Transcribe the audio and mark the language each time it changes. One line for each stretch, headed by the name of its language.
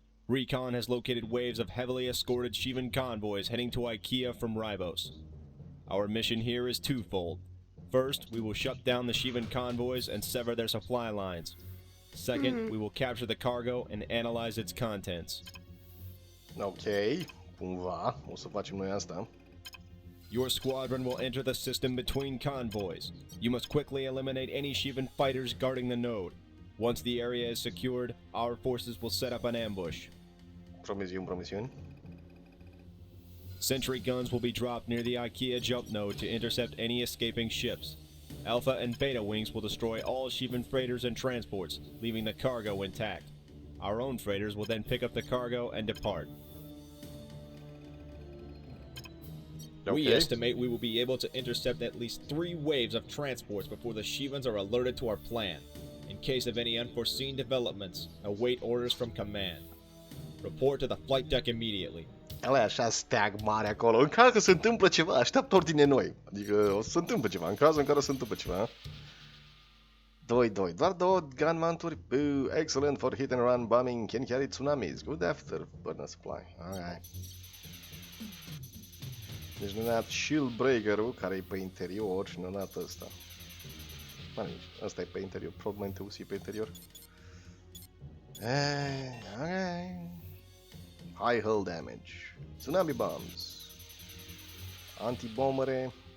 English: Recon has located waves of heavily escorted Shivan convoys heading to IKEA from Ribos. Our mission here is twofold. First, we will shut down the Shivan convoys and sever their supply lines. Second, we will capture the cargo and analyze its contents.
Romanian: Ok, cumva, o să facem noi asta.
English: Your squadron will enter the system between convoys. You must quickly eliminate any Shivan fighters guarding the node. Once the area is secured, our forces will set up an ambush.
Romanian: Promisiuni.
English: Sentry guns will be dropped near the IKEA jump node to intercept any escaping ships. Alpha and Beta wings will destroy all Shivan freighters and transports, leaving the cargo intact. Our own freighters will then pick up the cargo and depart. Okay. We estimate we will be able to intercept at least 3 waves of transports before the Shivans are alerted to our plan. In case of any unforeseen developments, await orders from command. Report to the flight deck immediately.
Romanian: Ăla e așa steag mare acolo. În caz că se întâmplă ceva, așteaptă ordine noi. Adică o să se întâmple ceva, în cazul în care se întâmplă ceva. 2-2. Doar 2 gun mounturi.
English: Excellent for hit and run bombing. Can carry tsunamis. Good after burner supply. Alright.
Romanian: Deci ne-a dat Shield Breaker-ul, care e pe interior, și ne-a dat ăsta. Ăsta e pe interior. Probabilmente e pe interior. Okay.
English: High hull damage. Tsunami bombs.
Romanian: Anti-bombere.